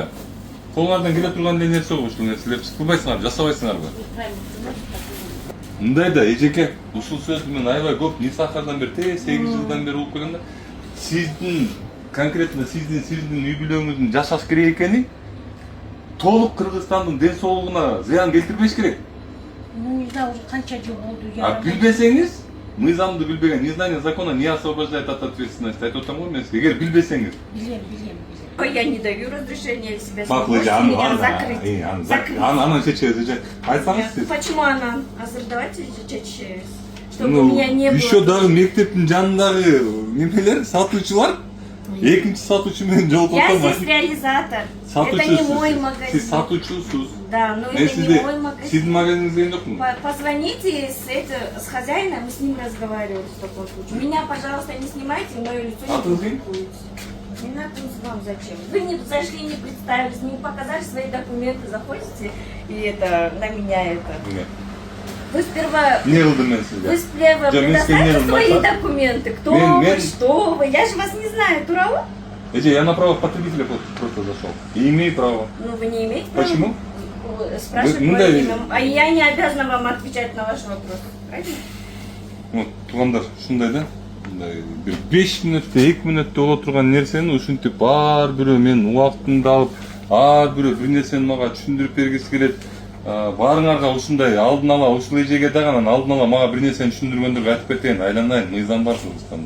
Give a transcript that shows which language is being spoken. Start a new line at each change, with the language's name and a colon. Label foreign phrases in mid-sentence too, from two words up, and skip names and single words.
Kyrgyz: Колуңардан келе турган нерсе го ушул нерселерди кылбайсыңар, жасабайсыңарбы? Мындай да, эжеке, ушул сөздү мен аябай көп Нисахардан бери, 8 жылдан бери угуп келгенде, сиздин конкретно сиздин үй бүлөңүздүн жашаш керек экени толук Кыргызстандын ден соолугуна зыян келтирбеш керек.
Russian: Ну, не знаю, уже
Kyrgyz: канча жыл болду
Russian: я.
Kyrgyz: Билбесеңиз, мыйзамды билбеген,
Russian: незнание закона не освобождает от ответственности.
Kyrgyz: Айтып атам го мен сизге, эгер билбесеңиз. Билем.
Russian: Я не даю разрешения себя
Kyrgyz: Макулы же,
Russian: меня закрыть.
Kyrgyz: Анан чечебиз же. Айтсаңыз сиз. Почему Анан? Азыр давайте чечебиз.
Russian: Чтобы у меня не было.
Kyrgyz: Еще дагы мектептин жанындагы немелер, сатуучулар, экинчи сатуучу менен жолугуп
Russian: Я
Kyrgyz: атам.
Russian: здесь реализатор. Это не мой магазин.
Kyrgyz: Сиз сатуучусуз.
Russian: Да, но это не мой магазин.
Kyrgyz: Сиздин магазиниңизде жокпу?
Russian: Позвоните с хозяином, мы с ним разговаривали в таком случае. Меня, пожалуйста, не снимайте, мое лицо не публикуйте. Не надо вам зачем? Вы не зашли, не представились, не показали свои документы, заходите и это на меня это. Нет. Вы сперва предоставьте свои документы. Кто вы, что вы? Я же вас не знаю, Туралы? Я на право потребителя просто зашел. И имею право. Ну вы не имеете права. Почему? Спрашивать мое имя. А я не обязана вам отвечать на ваш вопрос. Правильно? Вот,
Kyrgyz: тугандар, ушундай да. Бир 5 мүнөттө 2 мүнөттө боло турган нерсени ушинтип ар бирөө менин убактымды алып, ар бирөө бир нерсени мага түшүндүрүп бергиси келет. Баарыңарга ушундай алдын ала ушул эжеге дагы анан алдын ала мага бир нерсени түшүндүргөндөргө айтып кетейин, айланайын, мыйзам бар Кыргызстанда.